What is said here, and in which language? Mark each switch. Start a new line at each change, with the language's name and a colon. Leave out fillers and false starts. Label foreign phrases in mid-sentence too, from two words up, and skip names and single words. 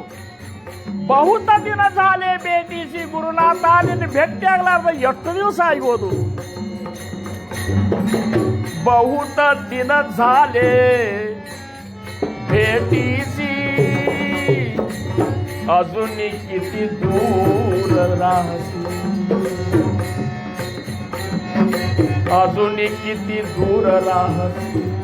Marathi: बहुत दिन झाले भेटीसी,
Kannada: ಗುರುನಾಥ ನಿನ್ನ ಭೇಟಿ ಆಗ್ಲಾರ್ದ ಎಷ್ಟು ದಿವಸ ಆಗ್ಬೋದು.
Marathi: बहुत दिन झाले भेटीसी, अजूनही किती दूर राहसी, अजूनही किती दूर राहसी.